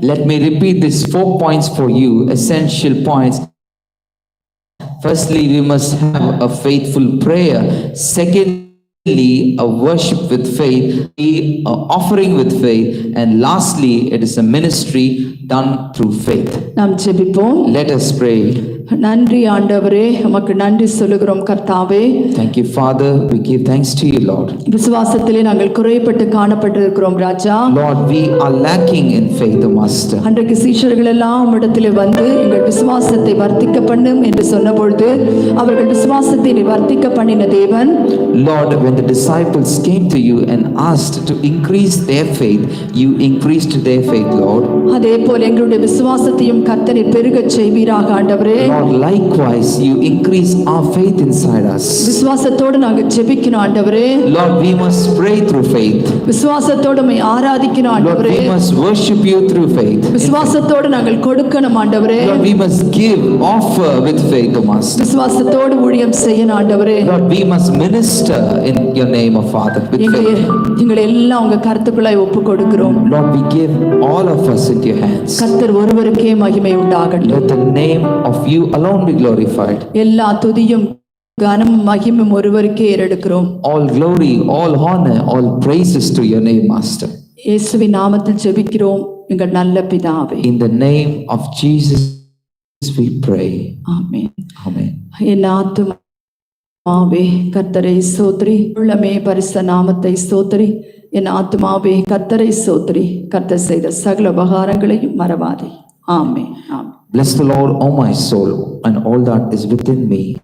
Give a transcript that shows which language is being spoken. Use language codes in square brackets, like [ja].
[en] Let me repeat these 4 points for you, essential points. Firstly, we must have a faithful prayer. Secondly, a worship with faith, a offering with faith, and lastly, it is a ministry done through faith. [ta] நாம் ஜெபிப்போம். [en] Let us pray. [ta] நன்றி ஆண்டவரே, உமக்கு நன்றி சொல்லுகிறோம் கர்த்தாவே. [en] Thank you, Father. We give thanks to you, Lord. [ta] விசுவாசத்திலே நாங்கள் குறைபட்டு காணப்பட்டிருக்கிறோம் ராஜா. [en] Lord, we are lacking in faith, O Master. [ta] அன்றைக்கு சீஷர்கள் எல்லாம் உம்மிடத்திலே வந்து எங்கள் விசுவாசத்தை வர்த்திக்க பண்ணும் என்று சொன்னபொழுது அவர்கள் விசுவாசத்தை வர்த்திக்க பண்ணின தேவன். [en] Lord, when the disciples came to you and asked to increase their faith, you increased their faith, Lord. [ta] அதே போல எங்களுடைய விசுவாசத்தையும் கர்த்தரே பெருகச் செய்வீராக ஆண்டவரே. [en] Lord, likewise, you increase our faith inside us. [ta] விசுவாசத்தோடு நாங்கள் ஜெபிக்கணும் ஆண்டவரே. [en] Lord, we must pray through faith. [ta] விசுவாசத்தோடு உம்மை ஆராதிக்கணும் [en] Lord, [ta] ஆண்டவரே. [en] we must worship you through faith. [ta] விசுவாசத்தோடு நாங்கள் கொடுக்கணும் ஆண்டவரே. [en] Lord, we must give, offer with faith, O Master. [ta] விசுவாசத்தோடு ஊழியம் செய்யணும் ஆண்டவரே. [en] Lord, we must minister in your name, O Father, with faith. [ta] எங்களை எல்லாம் உங்க கருத்துக்குள்ளாய் ஒப்பு கொடுக்கிறோம். [en] Lord, we give all of us into your hands. [ta] கர்த்தர் ஒருவருக்கே மகிமை உண்டாகட்டும். [en] Let the name of you alone be glorified. [ta] எல்லா துதியும் கனமும் மகிமையும் ஒருவருக்கே ஏறெடுக்கிறோம். [en] All glory, all honor, all praises to your name, Master. [ta] இயேசுவின் நாமத்தில் ஜெபிக்கிறோம் எங்கள் நல்ல பிதாவே. [en] In the name of Jesus we pray. [ta] Amen. [en] Amen. [ta] என் ஆத்துமாவே கர்த்தரை ஸ்தோத்திரி, உள்ளமே பரிசுத்த நாமத்தை ஸ்தோத்திரி. என் ஆத்துமாவே கர்த்தரை ஸ்தோத்திரி, கர்த்தர் செய்த சகல உபகாரங்களையும் மறவாதே. ஆமென். ஆமென். [en] Bless the Lord, O my soul, and all that is within me.